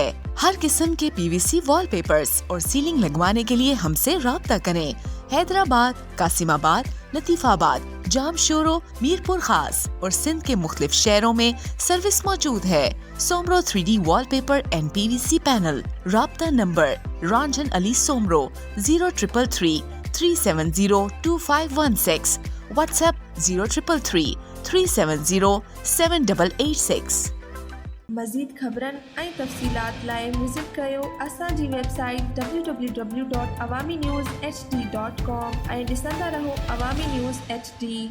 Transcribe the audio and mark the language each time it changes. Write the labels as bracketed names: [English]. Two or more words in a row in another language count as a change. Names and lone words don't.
[Urdu] ہر قسم کے PVC والپیپرز اور سیلنگ لگوانے کے لیے ہم سے رابطہ کریں. حیدرآباد، قاسم آباد، لطیف آباد، جامشورو، میرپور خاص اور سندھ کے مختلف شہروں میں سروس موجود ہے. سومرو 3D والپیپر اینڈ PVC پینل. رابطہ نمبر رنجن علی سومرو 0333 370 2516. واٹس ایپ 0333 370 7886. [Sindhi] मज़ीद ख़बरनि ऐं तफ़सीलात लाइ विज़िट कयो असांजी वेबसाइट www.awamiNewsHD.com ऐं ॾिसंदा रहो अवामी न्यूज़ HD।